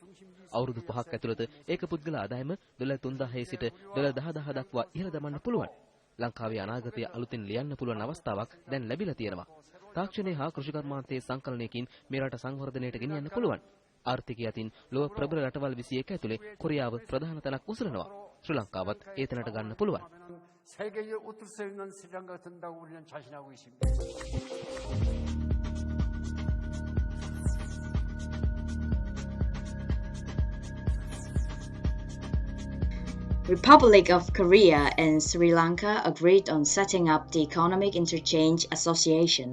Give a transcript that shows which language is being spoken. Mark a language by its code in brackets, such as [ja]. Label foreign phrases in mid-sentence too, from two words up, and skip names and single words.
[si] අවුරුදු 5ක් ඇතුළත ඒක පුද්ගල ආදායම $3000 සිට $10000 දක්වා ඉහළ දමන්න පුළුවන්. ලංකාවේ අනාගතය අලුතෙන් ලියන්න පුළුවන් අවස්ථාවක් දැන් ලැබිලා තියෙනවා. තාක්ෂණය හා කෘෂි කර්මාන්තයේ සංකලනයකින් මේ රට සංවර්ධනයට ගෙනියන්න පුළුවන්. ආර්ථිකය අතින් ලොව ප්‍රබල රටවල් 21 ඇතුලේ කොරියාව ප්‍රධාන තැනක් උසරනවා. ශ්‍රී ලංකාවත් ඒ තැනට ගන්න පුළුවන්. [ko] 세계에 웃을 수 있는 시장가 된다고 우리는 자신하고 있습니다. [en] Republic of Korea and Sri Lanka agreed on setting up the Economic Interchange Association.